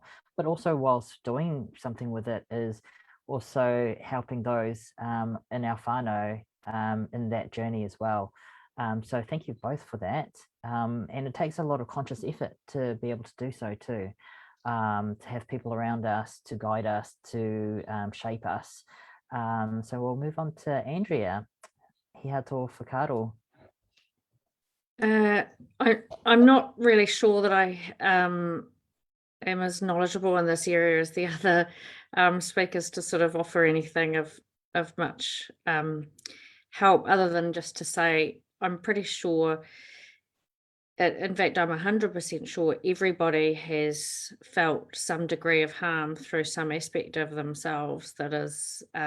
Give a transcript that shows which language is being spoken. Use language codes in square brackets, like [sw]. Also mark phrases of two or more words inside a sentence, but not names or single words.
[en] But also, whilst doing something with it, is also helping those in our whānau in that journey as well. So thank you both for that. And it takes a lot of conscious effort to be able to do so too. To have people around us to guide us, to shape us. So we'll move on to Andrea. [mi] Hea tō whakaaro. [en] I'm not really sure that I am as knowledgeable in this area as the other speakers to sort of offer anything of much help, other than just to say I'm pretty sure, in fact I'm 100% sure everybody has felt some degree of harm through some aspect of themselves that is